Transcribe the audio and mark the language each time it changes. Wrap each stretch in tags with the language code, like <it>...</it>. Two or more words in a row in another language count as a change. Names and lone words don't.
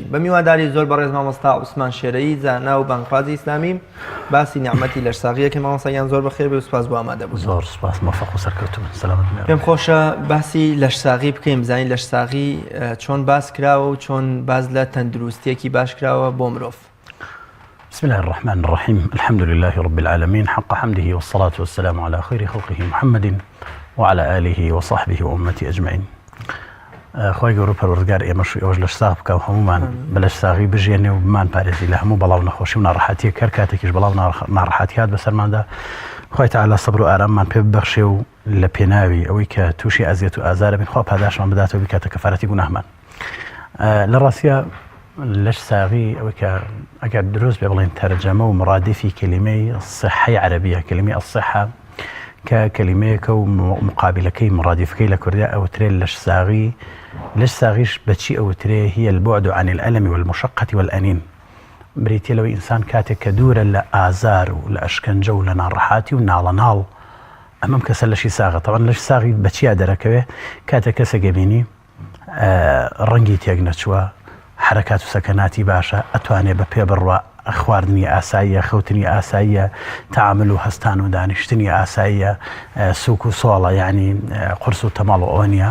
<ckb>بە میوانداری زۆر بەڕێز مامۆستا عوسمان شێرەیی زانا و بانگخوازی ئیسلامی باسی نیعمەتی لەشساغیەکە مامۆستایان زۆر بەخێر بێ و سوپاس بۆ ئامادە بوو. زۆر سوپاس مۆفەق و سەرکەوتوون. سەلامەت. پێم خۆشە باسی لەشساغی بکەین، بزانین لەشساغی چۆن باس کراوە و چۆن باز لە تەندروستیەکی باش کراوە بۆ مرۆڤ.</ckb> <ar>بسم الله الرحمن الرحيم. الحمد لله رب العالمين حق حمده والصلاة والسلام على خير خلقه محمد وعلى آله وصحبه وأمته أجمعين.</ar> <ckb>خوای گەورە پەروەردگار ئێمەش ئێوەش لەشساغ بکە و هەمومان بە لەشساغی بژێنێ و بمان پارێزی لە هەموو بەڵاو نەخۆشی و ناڕەحەتیە کە کاتێکیش بەڵاو ناڕەحەتیات بەسەرماندا خوای تەعالا سەبر و ئاراممان پێ ببەخشێ و لە پێناوی ئەوەی کە تووشی ئەزیەت و ئازارە بین خوا پاداشمان بداتەوە بکاتە کەفارەتی گوناهمان. لە ڕاستیە لەشساغی ئەوەی کە ئەگەر دروست بێ بڵێن تەرجەمە و مرادفی کلمەی الصحەی عەرەبیە، کلمەی الصحە کە کلمەیەکە و مقابلەکەی مرادفەکەی لە کوردیا ئەوترێ لەشساغی. لەشساغیش بەچی ئەوترێ</ckb> <ar>هي البعد عن الألم والمشقة والأنين.</ar> <ckb>بریتیە لەوەی ئینسان کاتێک کە دوورە لە ئازار و لە ئەشکەنجە و لە ناڕەحاتی و ناڵەناڵ ئەمەم کەسە لەشی ساغە. تەواان لەشساغی بەچیا دەرەکەوێ کاتێک کەسێکە بینی ڕەنگی تێک نەچووە، حرەکات و سەکەناتی باشە، ئەتوانێ بە پێ بڕوە، خواردنی ئاساییە، خەوتنی ئاساییە، تعامل و هەستان و دانیشتنی ئاساییە، سوک و سۆڵە یعنی قورس و تەماڵ و ئەوە نیە.</ckb>